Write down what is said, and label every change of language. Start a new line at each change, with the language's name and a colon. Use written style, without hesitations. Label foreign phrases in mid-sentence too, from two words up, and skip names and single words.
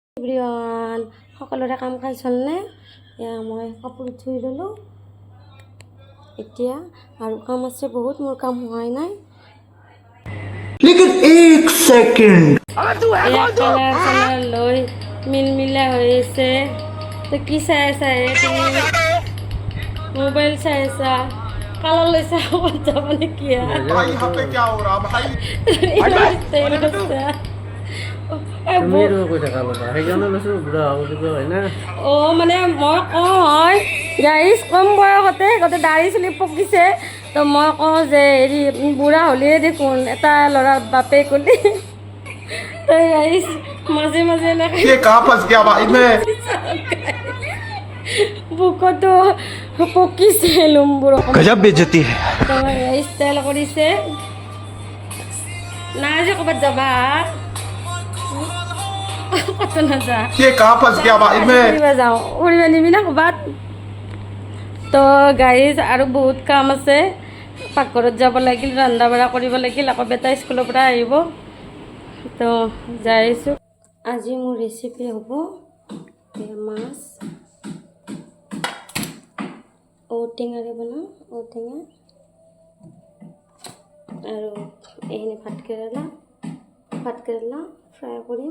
Assamese: এভৰিৱান সকলোৰে কাম কাজ হ'লনে? মই কাপোৰ ধুই ল'লোঁ এতিয়া আৰু কাম আছে বহুত, মোৰ কাম হোৱাই নাই।
Hindi: लेकिन एक सेकंड
Assamese: কালাৰ লৈ মিলমিলা হৈ আছে। তো কি চাই আছা? তুমি মোবাইল চাই আছা? কালাৰ লৈছা ক'ত যাব নেকি?
Hindi: भाई यहाँ पे क्या हो रहा भाई?
Assamese: মানে মই কওঁ হয় গাইজ, কম বয়সতে গোটেই দাড়ি চুলি পকিছে, তো মই কওঁ যে হেৰি বুঢ়া হ'লিয়ে দেখোন এটা ল'ৰাৰ বাপে কলি। তো গাইজ মাজে মাজে এনেকৈ
Hindi: ये कहाँ फंस गया भाई मैं?
Assamese: বুকতো পকিছে লুমবোৰ
Hindi: गजब बेइज्जती है।
Assamese: তো ষ্টাইল কৰিছে। নাই যে ক'ৰবাত যাবা? কত নাযা?
Hindi: ये कहाँ फंस गया भाई मैं?
Assamese: যাওঁ উৰিব নিবি না ক'ৰবাত? তো গাইজ আৰু বহুত কাম আছে, পাকঘৰত যাব লাগিল, ৰন্ধা বঢ়া কৰিব লাগিল, আকৌ বেটা স্কুলৰ পৰা আহিব, তো যাই আছোঁ। আজি মোৰ ৰেচিপি হ'ব মাছ ঔটেঙাৰে বনাওঁ, ঔটেঙা আৰু এইখিনি ভাতকেৰেলা ফ্ৰাই কৰিম।